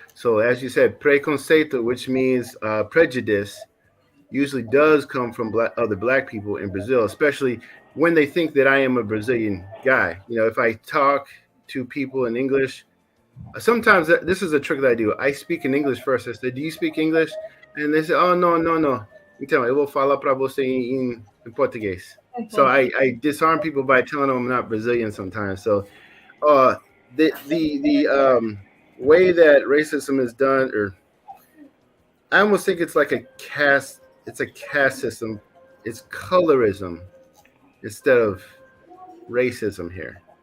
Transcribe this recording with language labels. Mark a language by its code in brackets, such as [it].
[en] So as you said, preconceito, which means prejudice, usually does come from other black people in Brazil, especially when they think that I am a Brazilian guy. If I talk to people in English, sometimes this is a trick that I do. I speak in English first. I say, "Do you speak English?" And they say, "Oh, no, no, no." [pt] Então, eu vou falar para você em português. [en] So I disarm people by telling them I'm not Brazilian sometimes. So the way that racism is done, or I almost think it's like a caste it's a caste system. It's colorism instead of racism here.